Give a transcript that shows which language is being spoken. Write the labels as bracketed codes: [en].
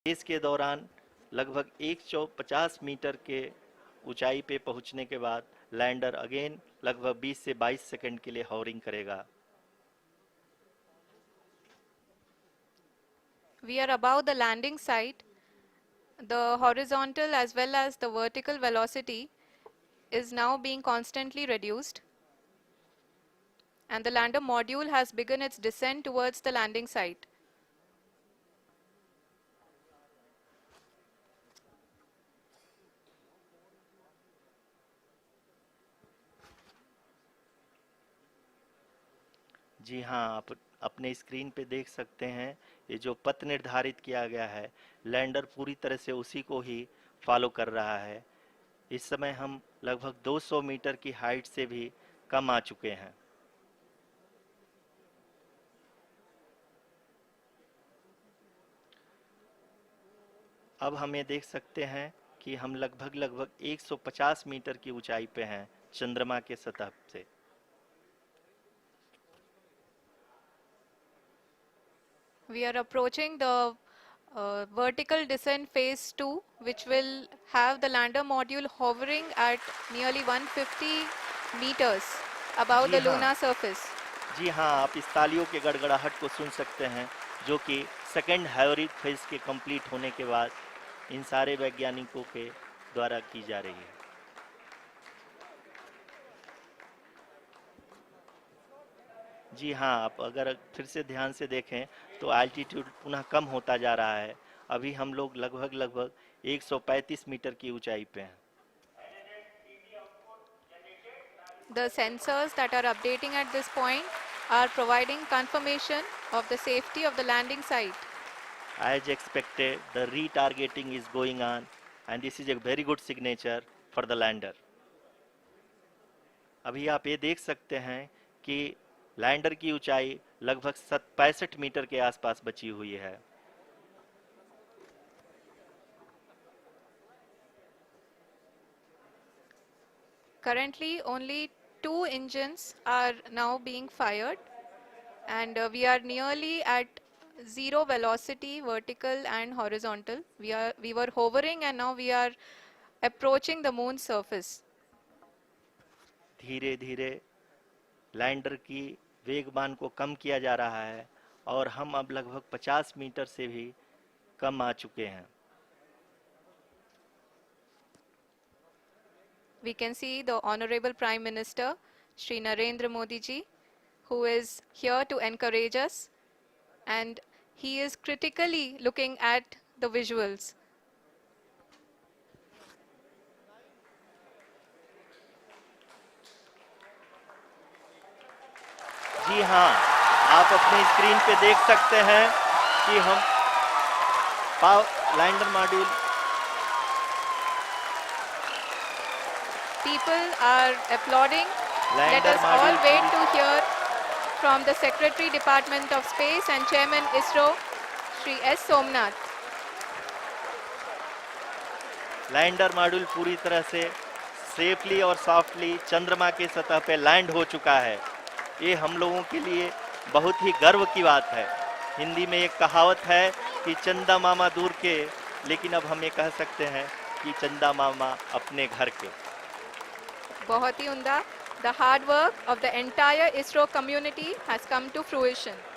[hi] Race के दौरान लगभग 150 मीटर के ऊंचाई पे पहुंचने के बाद लैंडर अगेन लगभग 20 से 22 सेकंड के लिए हॉवरिंग करेगा। [en] We are above the landing site. The horizontal as well as the vertical velocity is now being constantly reduced, and the lander module has begun its descent towards the landing site. [hi] जी हाँ, आप अपने screen पे देख सकते हैं ये जो पथ निर्धारित किया गया है, लैंडर पूरी तरह से उसी को ही फॉलो कर रहा है। इस समय हम लगभग 200 मीटर की हाइट से भी कम आ चुके हैं। अब हम ये देख सकते हैं कि हम लगभग 150 मीटर की ऊंचाई पे हैं चंद्रमा के सतह से। [en] We are approaching the vertical descent phase 2, which will have the lander module hovering at nearly 150 meters above [hi] ji [en] the [hi] हाँ, [en] lunar surface. [hi] जी हाँ, आप इस तालियों के गड़गड़ाहट को सुन सकते हैं जो कि सेकंड हाइब्रिड फेज के कंप्लीट होने के बाद इन सारे वैज्ञानिकों के द्वारा की जा रही है। जी हाँ, आप अगर फिर से ध्यान से देखें तो एल्टीट्यूड पुनः कम होता जा रहा है। अभी हम लोग लगभग 135 मीटर की ऊंचाई पे हैं। [en] The sensors that are updating at this point are providing confirmation of the safety of the landing site. As expected, the retargeting is going on and this is a very good signature for the lander. [hi] अभी आप ये देख सकते हैं कि lander की ऊंचाई लगभग 65 मीटर के आसपास बची हुई है। [en] Currently, only 2 engines are now being fired, and we are nearly at zero velocity, vertical and horizontal. We were hovering, and now we are approaching the moon's surface. [hi] धीरे धीरे लैंडर की वेगमान को कम किया जा रहा है और हम अब लगभग 50 मीटर से भी कम आ चुके हैं। [en] We can see the Honorable Prime Minister, Shri Narendra Modi ji, who is here to encourage us, and he is critically looking at the visuals. [hi] जी हाँ, आप अपने स्क्रीन पे देख सकते हैं कि हम lander module [en] People are applauding. Let us all wait to hear from the Secretary Department of Space and Chairman ISRO, Shri S. Somnath. [hi] Lander module पूरी तरह से सेफली और सॉफ्टली चंद्रमा के सतह पे लैंड हो चुका है। ये हम लोगों के लिए बहुत ही गर्व की बात है। हिंदी में एक कहावत है कि चंदा मामा दूर के, लेकिन अब हम ये कह सकते हैं कि चंदा मामा अपने घर के। बहुत ही उम्दा. [en] The hard work of the entire ISRO community has come to fruition.